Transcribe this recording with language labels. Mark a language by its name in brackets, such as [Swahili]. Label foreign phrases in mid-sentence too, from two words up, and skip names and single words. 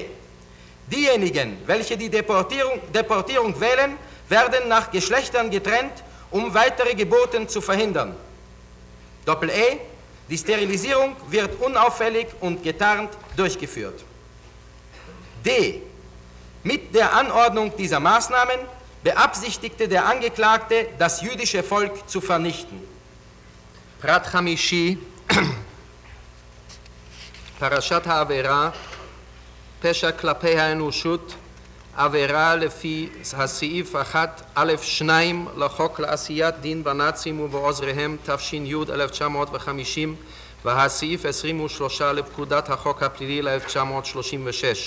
[German] Diejenigen, welche die Deportierung wählen, werden nach Geschlechtern getrennt, um weitere Geburten zu verhindern. E. Die Sterilisierung wird unauffällig und getarnt durchgeführt. D. Mit der Anordnung dieser Maßnahmen beabsichtigte der Angeklagte, das jüdische Volk zu vernichten. [Hebrew] פרט חמישי, פרשת העבירה, פשע כלפי האנושות, עבירה לפי הסעיף 1א2 לחוק לעשיית דין בנאצים ובעוזריהם תש"י 1950 והסעיף 23 לפקודת החוק הפלילי ל-1936.